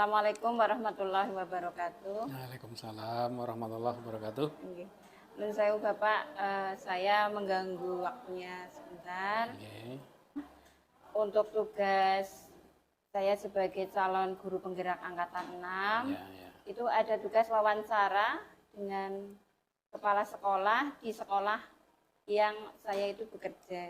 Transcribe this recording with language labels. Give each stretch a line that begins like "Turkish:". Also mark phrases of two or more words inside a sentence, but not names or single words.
Arabic: السلام عليكم ورحمة الله وبركاته. وعليكم السلام ورحمة الله وبركاته.
Javanese: Nggih. Nun sewu Bapak,
Indonesian: saya mengganggu waktunya sebentar. Oke. Untuk tugas saya sebagai calon guru penggerak angkatan 6, Ya, ya. itu ada tugas wawancara dengan kepala sekolah di sekolah yang saya itu bekerja.